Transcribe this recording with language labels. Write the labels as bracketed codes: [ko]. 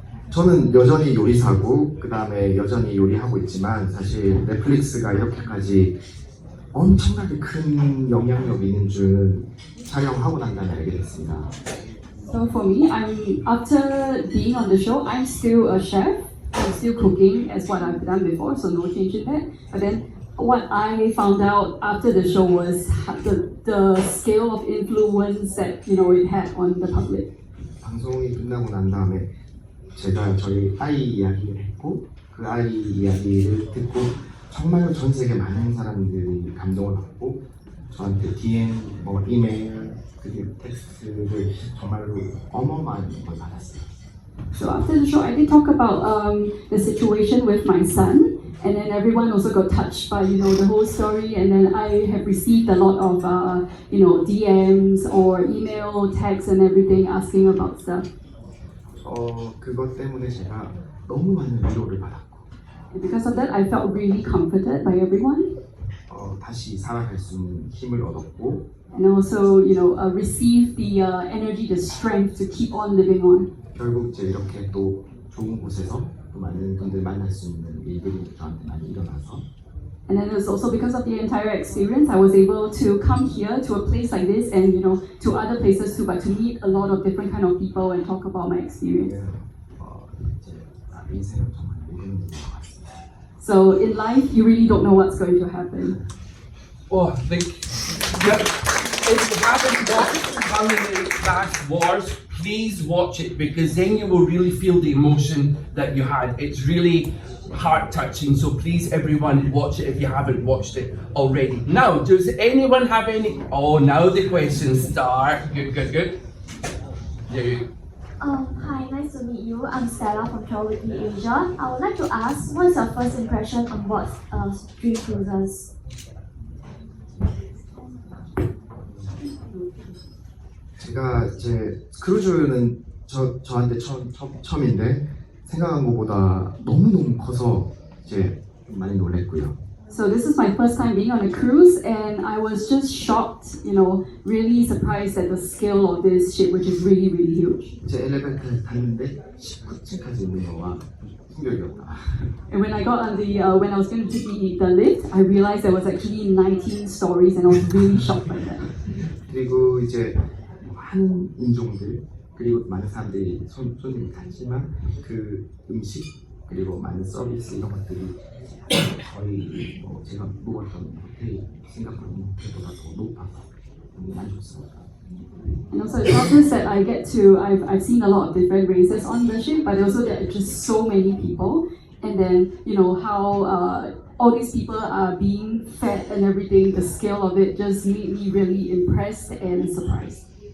[ko] 저는 여전히 요리사고 그 다음에 여전히 요리하고 있지만 사실 넷플릭스가 이렇게까지 엄청나게 큰 영향력 있는 줄 촬영하고 난 다음에 알게 됐습니다. [en] So for me, after being on the show, I'm still a chef. I'm still cooking as what I've done before, so no change in that. But then what I found out after the show was the scale of influence that it had on the public. [ko] 방송이 끝나고 난 다음에 제가 저희 아이 이야기를 했고 그 아이 이야기를 듣고 정말로 전 세계 많은 사람들이 감동을 받고 저한테 DM, 이메일, 그리고 텍스트를 정말로 어마어마한 걸 받았어요. [en] So after the show, I did talk about the situation with my son, and then everyone also got touched by the whole story. And then I have received a lot of DMs or email, texts, and everything asking about stuff. [ko] 그것 때문에 제가 너무 많은 위로를 받았고. [en] And because of that, I felt really comforted by everyone. [ko] 다시 살아갈 수 있는 힘을 얻었고. [en] And also, receive the energy, the strength to keep on living on. [ko] 결국 이제 이렇게 또 좋은 곳에서 또 많은 분들 만날 수 있는 일들이 저한테 많이 일어나서. [en] And then it's also because of the entire experience, I was able to come here to a place like this and to other places too, but to meet a lot of different kind of people and talk about my experience. [ko] 이제 인생은 정말 모르는 것 같습니다. [en] So in life, you really don't know what's going to happen. Oh, if you haven't watched Culinary Class Wars, please watch it because then you will really feel the emotion that you had. It's really heart-touching, so please everyone watch it if you haven't watched it already. Now, does anyone have any? Oh, now the questions start. Good. Hi, nice to meet you. I'm Stella from Travel with Me Asia. I would like to ask, what's your first impression on board Dream Cruises? [ko] 제가 이제 크루즈는 저한테 처음인데 생각한 것보다 너무 커서 이제 많이 놀랬고요. [en] So this is my first time being on a cruise, and I was just shocked, really surprised at the scale of this ship, which is really, really huge. [ko] 제 엘리베이터를 탔는데 19층까지 있는 거와 충격이었다. [en] And when I got on when I was going to take the lift, I realized there was actually 19 stories, and I was really shocked by that. [ko] 그리고 이제 많은 인종들 그리고 많은 사람들이 손님이 갔지만 그 음식 그리고 많은 서비스 이런 것들이 거의 제가 묵었던 호텔 싱가포르 호텔보다 더 높아서 너무 만족스러웠어요. [en] And also it's not just that I've seen a lot of different races on the ship, but also there are just so many people, and then how all these people are being fed and everything. The scale of it just made me really impressed and surprised.